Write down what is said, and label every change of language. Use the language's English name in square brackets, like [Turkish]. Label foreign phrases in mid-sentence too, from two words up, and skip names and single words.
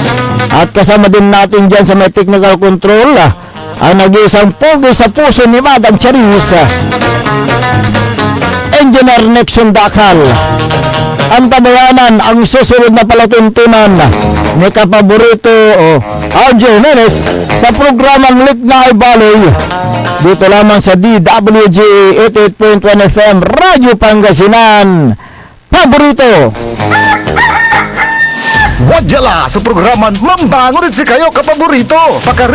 [Filipino] At kasama din natin dyan sa may technical control, ang nag-iisang pogi sa puso ni Madam Charis, Engineer Nexon Dakal. Ang tabayanan, ang susunod na palatuntunan ni Kapaborito RJ Menes sa programang Lignay Baloy. Dito lamang sa DWG 88.1 FM Radyo Pangasinan. Paborito! [Pangasinan] Wadyala sa programan Mambangon si kayo Kapaborito.